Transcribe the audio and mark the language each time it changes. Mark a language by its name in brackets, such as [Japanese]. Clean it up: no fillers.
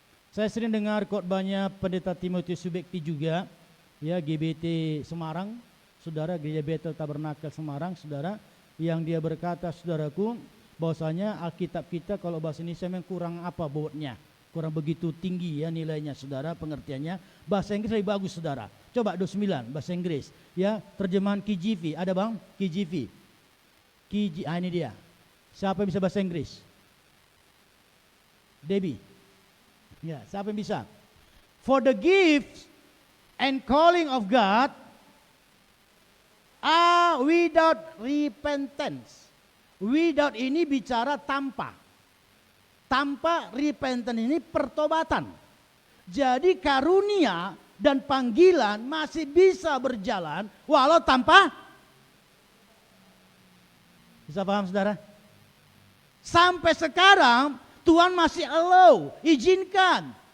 [Indonesian] Saya sering dengar khotbahnya Pendeta Timotius Subekti juga, ya, GBT Semarang, saudara, Gereja Bethel Tabernakel Semarang, saudara, yang dia berkata, saudaraku, bahwasanya Alkitab kita kalau bahasa Indonesia memang kurang apa bobotnya. kurang begitu tinggi ya nilainya saudara, pengertiannya. Bahasa Inggris lebih bagus saudara. Coba 29 bahasa Inggris ya, terjemahan KJV. Ada bang? KJV. Ini dia. Siapa yang bisa bahasa Inggris? Debbie. Ya, siapa yang bisa? [English] For the gift and calling of God are without repentance. [Indonesian] Without ini bicara tanpa. Tanpa repentance ini pertobatan. Jadi karunia dan panggilan masih bisa berjalan walau tanpa. Bisa paham saudara? Sampai sekarang Tuhan masih allow, izinkan.